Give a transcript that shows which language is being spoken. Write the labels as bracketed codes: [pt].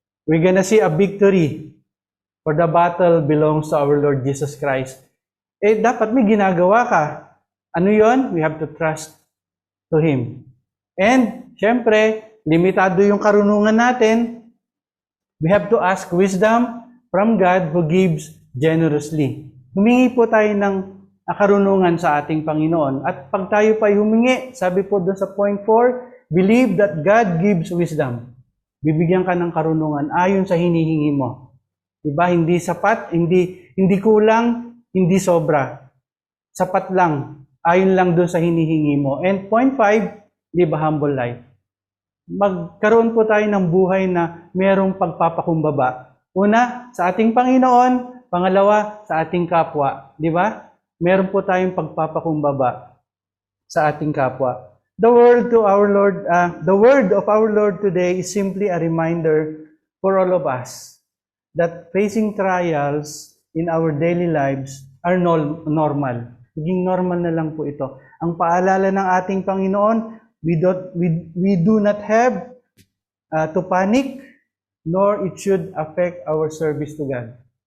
[en] We're gonna see a victory, for the battle belongs to our Lord Jesus Christ. [tl] Dapat may ginagawa ka. Ano yon? [en] We have to trust to Him. [tl] And, syempre, limitado yung karunungan natin. [en] We have to ask wisdom from God who gives generously. [tl] Humingi po tayo ng karunungan sa ating Panginoon. At pag tayo pa humingi, sabi po doon sa point 4, [en] believe that God gives wisdom. [tl] Bibigyan ka ng karunungan ayon sa hinihingi mo. Diba? Hindi sapat, hindi kulang, hindi sobra. Sapat lang, ayon lang doon sa hinihingi mo. [en] And point 5, live a humble life. [tl] Magkaroon po tayo ng buhay na merong pagpapakumbaba. Una, sa ating Panginoon. Pangalawa, sa ating kapwa. Di ba? Meron po tayong pagpapakumbaba sa ating kapwa. [en] The word of our Lord today is simply a reminder for all of us that facing trials in our daily lives are normal. [tl] Naging normal na lang po ito. Ang paalala ng ating Panginoon, [en] we do not have to panic, nor it should affect our service to God.